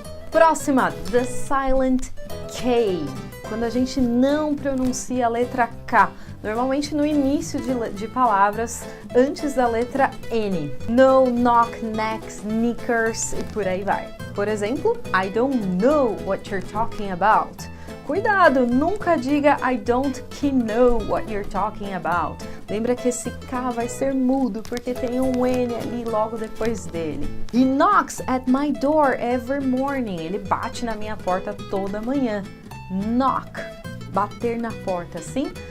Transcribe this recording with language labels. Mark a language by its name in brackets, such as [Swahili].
[Portuguese] Próxima, [English] the silent K. [Portuguese] Quando a gente não pronuncia a letra K, normalmente no início de palavras, antes da letra N. No, knock, neck, sneakers e por aí vai. Por exemplo, [English] I don't know what you're talking about. [Portuguese] Cuidado, nunca diga [English] I don't know what you're talking about. [Portuguese] Lembra que esse K vai ser mudo porque tem um N ali logo depois dele. [English] He knocks at my door every morning. [Portuguese] Ele bate na minha porta toda manhã. Knock, bater na porta, sim?